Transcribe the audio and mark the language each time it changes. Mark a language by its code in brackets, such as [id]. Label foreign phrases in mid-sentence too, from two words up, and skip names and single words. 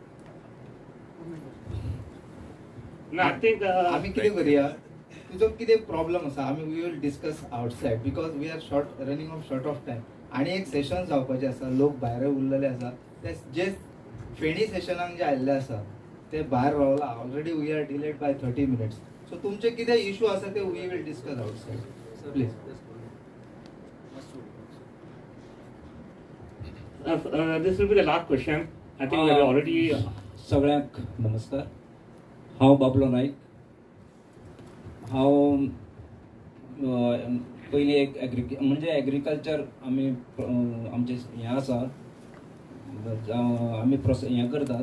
[kok] आमी कितें करया तुजो कितें प्रॉब्लम आसा आमी [en] we will discuss outside because we are running short of time [kok] आनी एक सेशन जावपाचें आसा. लोक भायर उरलेले आसा ते जे फेणी सेशनाक जे आयिल्ले आसा ते भायर रावला [en] already we are delayed by 30 minutes. [kok] सो तुमचे कितें इशू आसा ते [en] we will discuss outside please. This will be the last question. I think we have already. [kok] सगळ्यांक नमस्कार. हांव बाबलो नाईक. हांव पयलीं एक म्हणजे एग्रीकल्चर आमी आमचे हें आसा आमी हें करतात.